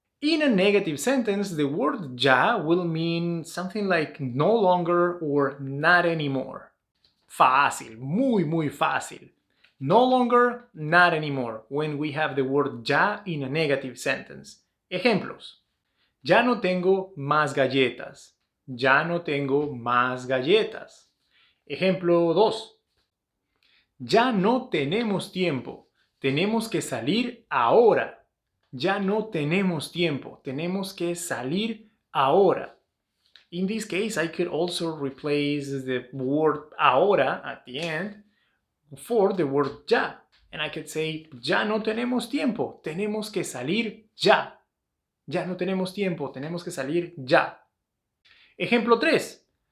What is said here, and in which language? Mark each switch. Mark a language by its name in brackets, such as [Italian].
[English] In a negative sentence, the word ya will mean something like no longer or not anymore. [Spanish] Fácil, muy, muy fácil. [English] No longer, not anymore, when we have the word ya in a negative sentence. [Spanish] Ejemplos. Ya no tengo más galletas. Ya no tengo más galletas. Ejemplo 2. Ya no tenemos tiempo. Tenemos que salir ahora. Ya no tenemos tiempo. Tenemos que salir ahora. [English] In this case, I could also replace the word ahora at the end for the word ya. And I could say, [Spanish] ya no tenemos tiempo. Tenemos que salir ya. Ya no tenemos tiempo. Tenemos que salir ya. Ejemplo 3.